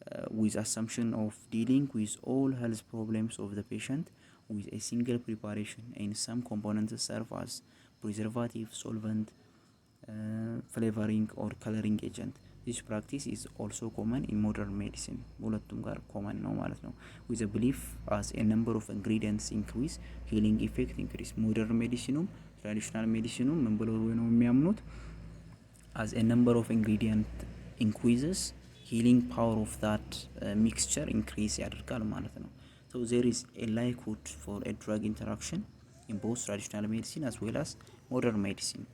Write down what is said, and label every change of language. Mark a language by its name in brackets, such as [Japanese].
[English] with assumption of dealing with all health problems of the patient with a single preparation, and some components serve as preservative, solvent, flavoring or coloring agent. This practice is also common in modern medicine. [Amharic] ሁለቱም ጋር common ነው ማለት ነው። [English] with a belief as a number of ingredients increase, healing effect increase. [Amharic] modern medicine traditional medicine ምን ብለው ነው የሚያምኑት? [English] as a number of ingredient increases, healing power of that mixture increase [Amharic] ያደርጋል ማለት ነው። [English] so there is a likelihood for a drug interaction in both traditional medicine as well as modern medicine.